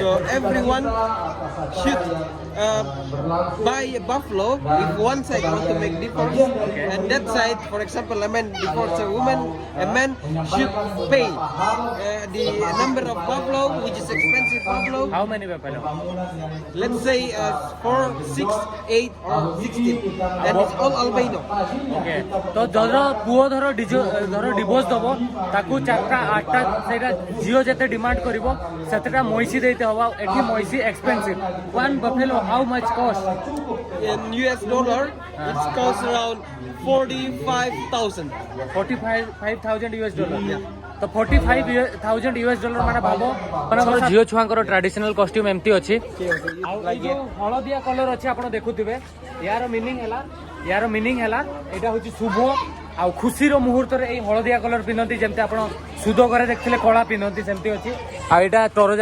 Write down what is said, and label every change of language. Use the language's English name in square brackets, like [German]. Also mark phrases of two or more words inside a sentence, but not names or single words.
[English] So everyone should buy a buffalo if one side want to make divorce, and that side, for example, a man divorce a woman, a man should pay the number of buffalo, which is expensive buffalo. how many buffalo Let's say 4, 6, 8, or 16. That is all albino. [Odia] okay ତ ଧର ପୁଅ ଧର ଡିଭୋର୍ସ ଦବ ତାକୁ 4ଟା 8ଟା ସେଇଟା ଝିଅ ଯେତେ ଡିମାଣ୍ଡ କରିବ ସେତେଟା ମଇଁଷି ଦେଇତେ ହବ ଆଉ ଏଠି ମଇଁଷି ଏକ୍ସପେନ୍ସିଭ [English] one buffalo how much cost In US dollar, it costs around 45,000. [Odia] 45,000 [English] US dollar [Odia] ତ 45,000 [English] US dollar [Odia] ମାନେ ଭାବ ମାନେ ଝିଅ ଛୁଆଙ୍କର [English] traditional costume [Odia] ଏମିତି ଅଛି ଆଉ ଏଇ ଯୋଉ ହଳଦିଆ କଲର ଅଛି ଆପଣ ଦେଖୁଥିବେ ୟାର ମିନିଂ ହେଲା ଏଇଟା ହଉଛି ଶୁଭ ଆଉ ଖୁସିର ମୁହୂର୍ତ୍ତରେ ଏଇ ହଳଦିଆ କଲର ପିନ୍ଧନ୍ତି ଯେମିତି ଆପଣ ସୁଧ ଘରେ ଦେଖିଥିଲେ କଳା ପିନ୍ଧନ୍ତି ସେମିତି ଅଛି ଆଉ ଏଇଟା ତରଜା